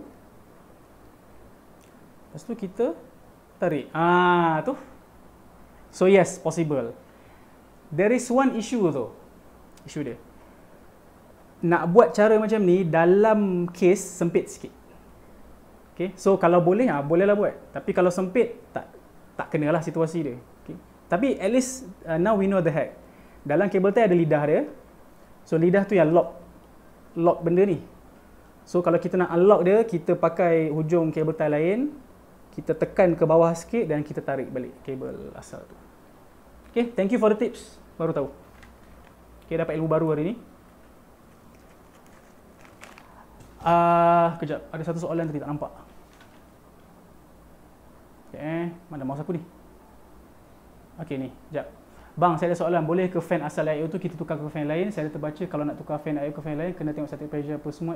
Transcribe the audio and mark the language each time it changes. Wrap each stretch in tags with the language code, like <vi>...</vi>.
<ms>Lepas tu kita tarik. Tu.</ms> <en>So yes, possible. There is one issue tu.</en> <ms>Issue dia. Nak buat cara macam ni dalam case sempit sikit. Okay. So kalau boleh, bolehlah buat. Tapi kalau sempit, tak kenalah situasi dia.</ms> <en>Tapi at least now we know the hack.</en> <ms>Dalam kabel tie ada lidah dia. So lidah tu yang lock benda ni. So kalau kita nak unlock dia, kita pakai hujung kabel tie lain. Kita tekan ke bawah sikit dan kita tarik balik kabel asal tu.</ms> <en>Okay, thank you for the tips.</en> <ms>Baru tahu. Okay, dapat ilmu baru hari ni. Kejap, ada satu soalan tadi tak nampak. Okay, mana mouse aku ni? Okey ni, sekejap. Bang, saya ada soalan. Boleh ke fan asal IO tu kita tukar ke fan lain? Saya ada terbaca kalau nak tukar fan IO ke fan lain, kena tengok static pressure apa semua.</ms>